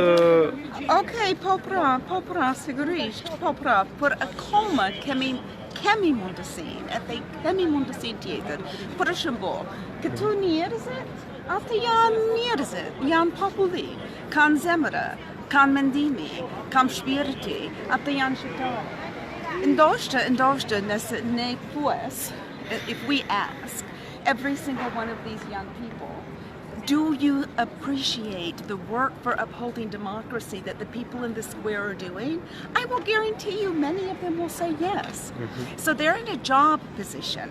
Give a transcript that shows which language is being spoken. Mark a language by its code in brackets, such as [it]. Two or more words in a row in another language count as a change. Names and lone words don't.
[sq] Okej, po pra, sigurisht, po pra, por akoma kemi mundësinë tjetër. Për shembull, këtu njerëzit, ata janë populli, kanë zemra, kanë mendimi, kanë shpirti, ata janë shqiptarë. Ndoshta nëse ne thuas, [en] if we ask every single one of these young people, Do you appreciate the work for upholding democracy that the people in the square are doing? I will guarantee you many of them will say yes. So they're in a job position.